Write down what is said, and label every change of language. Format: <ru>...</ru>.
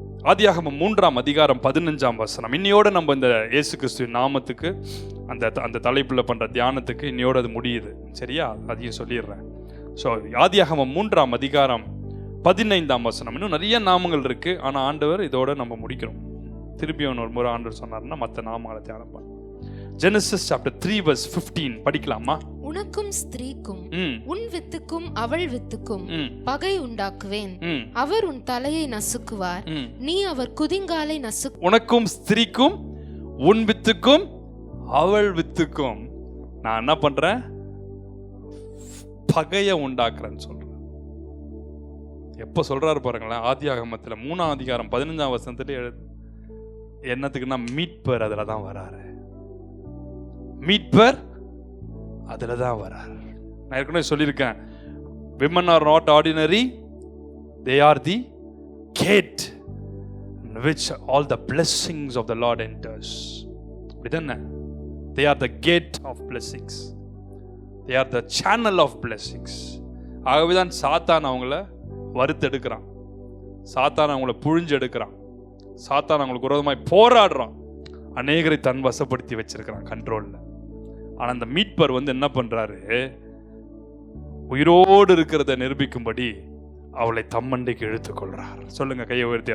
<ta>ஆதியாகமம் 3ஆம் அதிகாரம் 15ஆம் வசனம். இன்னையோட நம்ம இந்த இயேசு கிறிஸ்துவின் நாமத்துக்கு அந்த தலைப்புல பண்ற தியானத்துக்கு இன்னையோட அது முடியுது. சரியா? அதையும் சொல்லிடுறேன். ஸோ ஆதியாகமம் 3ஆம் அதிகாரம் 15ஆம் வசனம். இன்னும் நிறைய நாமங்கள் இருக்கு, ஆனா ஆண்டவர் இதோட நம்ம முடிக்கிறோம். திருப்பியும் ஒரு முறை ஆண்டவர் சொன்னார்னா மற்ற நாமங்களை தியானம் பண்ண.</ta> <en>Genesis chapter 3 verse 15</en> <ta>படிக்கலாமா? உனக்கும் ஸ்திரீக்கும் உன் வித்துக்கும் அவள் வித்துக்கும் பகை உண்டாக்குவேன். அவர் உன் தலையை நசுக்குவார், நீ அவர் குதிங்காலை நசுக்கு. உனக்கும் ஸ்திரீக்கும் உன் வித்துக்கும் அவள் வித்துக்கும் நான் என்ன பண்றேன்? பகையை உண்டாக்குறேன்னு சொல்றேன். எப்ப சொல்றாரு பாருங்களேன், ஆதியாகமத்துல 3ஆம் அதிகாரம் 15ஆம் வசனத்துல என்னத்துக்குன்னா, மீட்பர் அதுல தான் வராரு. மீட்பர் அதுல தான் வரார். நான் ஏற்கனவே சொல்லியிருக்கேன்,</ta> <en>women are not ordinary, they are the gate in which all the blessings of the Lord enters.</en> <ta>அப்படிதானே?</ta> <en>They are the gate of blessings, they are the channel of blessings.</en> <ta>ஆகவேதான் சாத்தான் அவங்கள வறுத்தெடுக்கிறான், சாத்தான் அவங்கள புழிஞ்செடுக்கிறான், சாத்தான் அவங்களுக்கு விரோதமாய் போராடுறான், அநேகரை தன் வசப்படுத்தி வச்சிருக்கிறான் கண்ட்ரோல்ல. ஆனா அந்த மீட்பர் வந்து என்ன பண்றாரு? உயிரோடு இருக்கிறத நிரூபிக்கும்படி அவளை தம்மண்டைக்கு இழுத்துக் கொள்றார். சொல்லுங்க, கையை உயர்த்தி.</ta>